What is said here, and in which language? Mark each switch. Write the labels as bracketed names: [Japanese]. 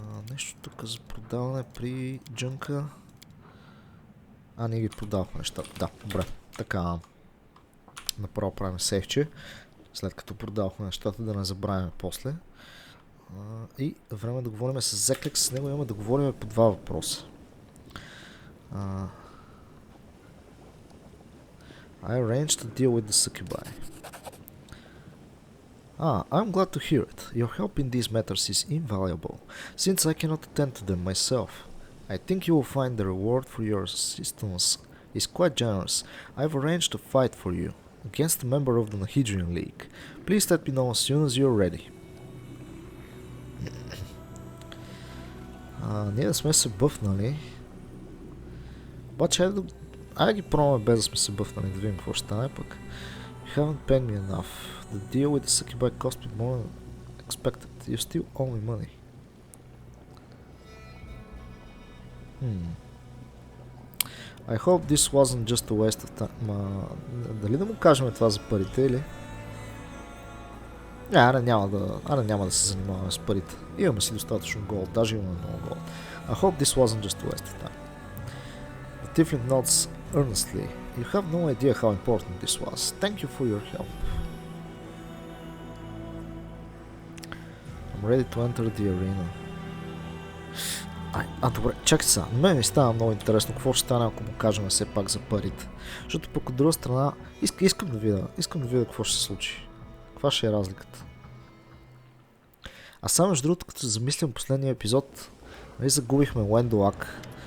[Bulgarian] Нещо тук за продаване при джънка. Ние ги продавахме нещата, да, добре, така направо правим сейфче, след като продавахме нещата, да не забравяме после. И време да говорим с Зеклек, с него имаме да говорим по два въпроса. [English] I arranged to deal with the succubi. I'm glad to hear it. Your help in these matters is invaluable, since I cannot attend to them myself. I think you will find the reward for your assistance is quite generous. I've arranged a fight for you, against a member of the Nahidrian League. Please let me know as soon as you're ready. [Bulgarian] Ние да сме се бъфнали. Обаче айде ги пробваме без да сме се бъфнали, да видим какво ще стане пък. [English] You haven't paid me enough. The deal with the succubi cost me more than expected. You still owe me money. I hope this wasn't just a waste of time. [Bulgarian] Дали да му кажем това за парите или? Няма да се занимаваме с парите. Имаме си достатъчно голд, даже имаме много голд. [English] I hope this wasn't just a waste of time. The Tiefling nods earnestly. You have no idea how important this was. Thank you for your help. I'm ready to enter the arena. [Bulgarian] Добре, чакайте сега. На мен ми става много интересно какво ще стане, ако му кажем все пак за парите. Защото пък от друга страна искам да видя какво ще се случи. Каква ще е разликата? Само между другото, като се замислям последния епизод, загубихме Уендолак.